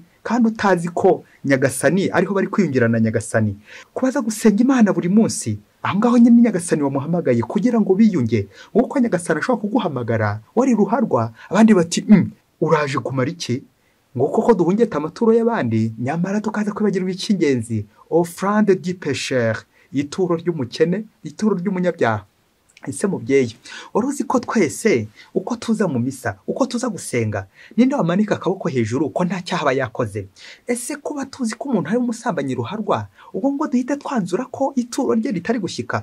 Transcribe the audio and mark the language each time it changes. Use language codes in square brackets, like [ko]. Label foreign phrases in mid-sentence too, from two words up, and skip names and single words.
[rw] Kandi utazi ko Nyagasani ariho bari kwiyungira na Nyagasani. Kubaza gusenga Imana buri munsi, aho ngaho nyine Nyagasani wamuhamagaye kugira ngo biyunge. Uko Nyagasani ashobora kuguhamagara wari ruharwa, abandi bati uraje kumara iki? Ngo koko duhungeta amaturo y'abandi, nyamara tukaza kwibagirwa icy'ingenzi, [fr] offrande du pécheur, [rw] ituro ry'umukene, ituro ry'umunyabyaha. Ese mubyeyi, uruzi ko twese uko tuza mu misa, uko tuza gusenga, ninde wamanika akaboko hejuru ko nta cyaha yakoze? Ese kuba tuzi ko umuntu ari umusambanyi ruharwa, ubwo ngo duhite twanzura ko ituro rye ritari gushyika?